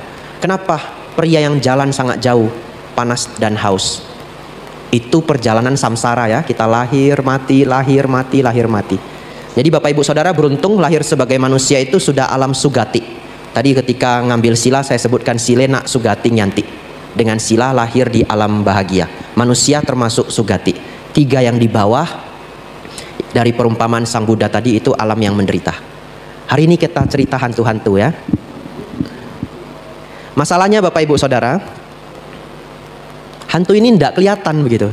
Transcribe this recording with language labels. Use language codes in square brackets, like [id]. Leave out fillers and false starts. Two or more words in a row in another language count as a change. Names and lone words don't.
[id] Kenapa pria yang jalan sangat jauh, panas dan haus? Itu perjalanan samsara ya, kita lahir mati, lahir mati, lahir mati. Jadi Bapak Ibu Saudara beruntung lahir sebagai manusia itu sudah alam sugati. Tadi ketika ngambil sila saya sebutkan [pi] silena sugati nyanti. [id] Dengan sila lahir di alam bahagia. Manusia termasuk sugati. 3 yang di bawah dari perumpamaan Sang Buddha tadi itu alam yang menderita. Hari ini kita cerita hantu-hantu ya. Masalahnya Bapak Ibu Saudara, hantu ini tidak kelihatan begitu.